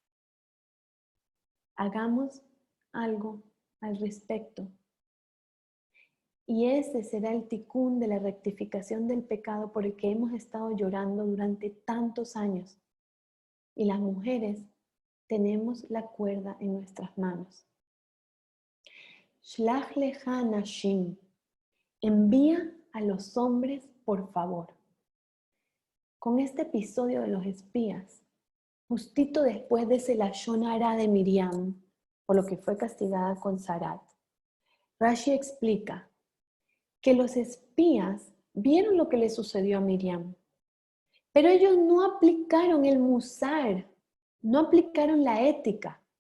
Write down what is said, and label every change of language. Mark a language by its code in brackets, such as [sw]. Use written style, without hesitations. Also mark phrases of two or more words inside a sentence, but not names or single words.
[es] Hagamos algo al respecto. Y ese será el ticún de la rectificación del pecado por el que hemos estado llorando durante tantos años. Y las mujeres tenemos la cuerda en nuestras manos. [he] שלח לך נשים. [es] Envía a los hombres, por favor. Con este episodio de los espías, justito después de ese lashon hara de Miriam, por lo que fue castigada con Sarat, Rashi explica que los espías vieron lo que le sucedió a Miriam, pero ellos no aplicaron el musar, no aplicaron la ética.